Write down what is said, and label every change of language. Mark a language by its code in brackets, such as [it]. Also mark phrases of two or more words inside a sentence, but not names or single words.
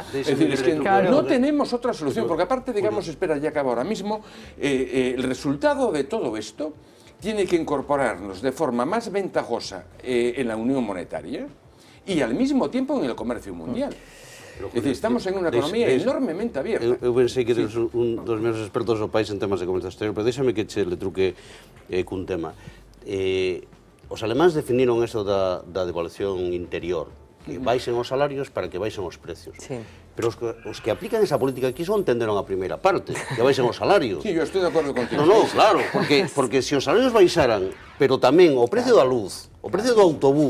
[es] Es decir, es que no tenemos otra solución, porque aparte, digamos, espera, ya acabo ahora mismo, el resultado de todo esto tiene que incorporarnos de forma más ventajosa en la Unión Monetaria y al mismo tiempo en el comercio mundial. Es decir, estamos en unha economía enormemente abierta. [gl] Eu pensei que eres un dos meus expertos do país en temas de comercio exterior, pero déxame que che le truque cun tema. Os alemáns definiron eso da devaluación interior, que baixen os salarios para que baixen os precios. Pero os que aplican esa política aquí son entenderon a primeira parte, que baixen os salarios. Sí, eu estou de acordo contigo. No, claro, porque se os salarios baixaran, pero tamén o precio da luz, o precio do autobús,